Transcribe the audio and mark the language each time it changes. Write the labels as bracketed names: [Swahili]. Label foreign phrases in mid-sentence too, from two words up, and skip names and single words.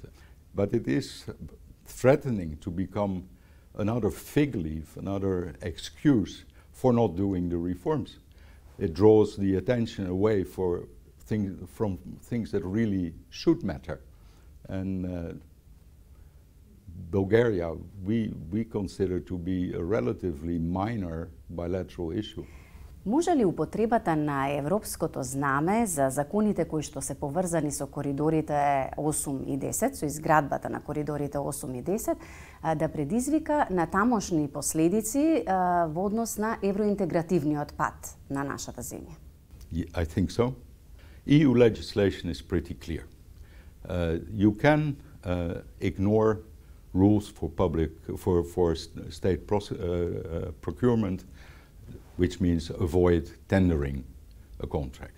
[English] But it is threatening to become another fig leaf, another excuse for not doing the reforms. It draws the attention away from things that really should matter. And Bulgaria, we consider to be a relatively minor bilateral issue. [Macedonian] Може ли употребата на европското знаме за законите кои што се поврзани со коридорите 8 и 10, со изградбата на коридорите 8 и 10, да предизвика натамошни последици во однос на евроинтегративниот пат на нашата земја? [English] I think so. EU legislation is pretty clear. You can ignore rules for state procurement, which means avoid tendering a contract.